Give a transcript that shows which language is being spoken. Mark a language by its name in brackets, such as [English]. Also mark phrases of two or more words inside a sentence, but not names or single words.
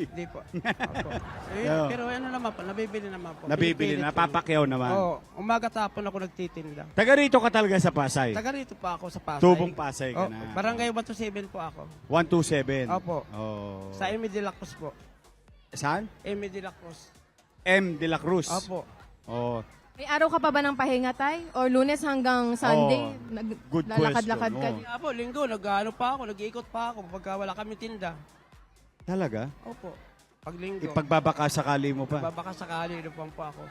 [Filipino] Hindi po. Opo. Yeah. Pero ano naman po, nabibili naman po. Nabibili Pinipilit na, ko. papakyaw naman. Oo, umaga tapon ako nagtitinda. Taga rito ka talaga sa Pasay. Taga rito pa ako sa Pasay. Tubong Pasay ka Oh, na. barangay 127 po ako. 127. Opo. Oh. Sa Emi de la Cruz po. Saan? Emi de la Cruz. M. de la Cruz. Opo. Oh. May araw ka pa ba ng pahinga, Tay? Or Lunes hanggang Sunday? Good Lalakad-lakad question, ka? oo. Kaya po, linggo, nag-ano pa ako, nag-iikot pa ako pagka wala kami tinda. Talaga? Opo. Pag linggo, Ipagbabaka sakali mo pa. babaka sakali, lupang po ako.